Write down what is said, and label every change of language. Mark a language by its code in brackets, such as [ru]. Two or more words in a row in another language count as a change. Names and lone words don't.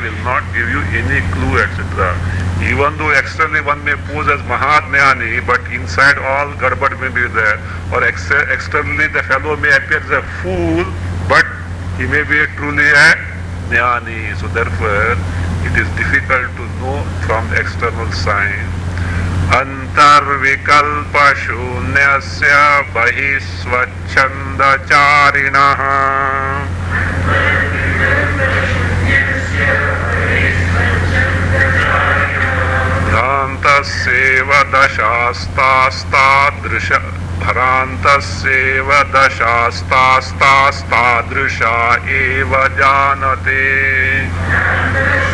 [en] will not give you any clue etc. Even though externally one may pose as Mahatmyani, but inside all garbad may be there. Or externally the fellow may appear as a fool, but he may be truly a Jnani. So therefore it is difficult to know from external sign. [sa] Antarvikalpa shunyasya bahisvachandacharinah Bharantasyeva dashastastadrisha Bharantasyeva dashastastadrisha eva janate